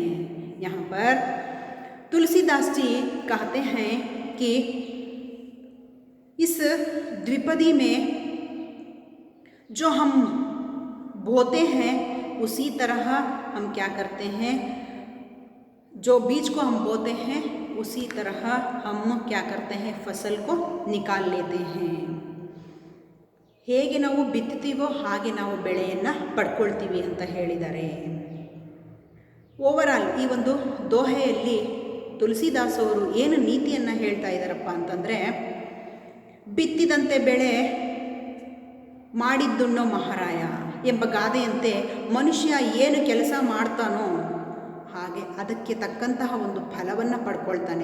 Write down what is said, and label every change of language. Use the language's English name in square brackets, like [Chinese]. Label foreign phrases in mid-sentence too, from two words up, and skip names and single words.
[Hindi] यहाँ पर तुलसीदास जी कहते हैं कि इस द्विपदी में जो हम बोते हैं उसी तरह हम क्या करते हैं, जो बीज को हम बोते हैं उसी तरह हम क्या करते हैं, फसल को निकाल लेते हैं। [Kannada] ಹೇಗೆ ನಾವು ಬಿತ್ತುತ್ತೀವೋ ಹಾಗೆ ನಾವು ಬೆಳೆಯನ್ನು ಪಡ್ಕೊಳ್ತೀವಿ ಅಂತ ಹೇಳಿದ್ದಾರೆ. ಓವರಾಲ್ ಈ ಒಂದು ದೋಹೆಯಲ್ಲಿ ತುಳಸಿದಾಸ್ ಅವರು ಏನು ನೀತಿಯನ್ನು ಹೇಳ್ತಾ ಇದ್ದಾರಪ್ಪ ಅಂತಂದರೆ, ಬಿತ್ತಿದಂತೆ ಬೆಳೆ ಮಾಡಿದ್ದುಣ್ಣೋ ಮಹಾರಾಯ ಎಂಬ ಗಾದೆಯಂತೆ ಮನುಷ್ಯ ಏನು ಕೆಲಸ ಮಾಡ್ತಾನೋ ಹಾಗೆ ಅದಕ್ಕೆ ತಕ್ಕಂತಹ ಒಂದು ಫಲವನ್ನು ಪಡ್ಕೊಳ್ತಾನೆ.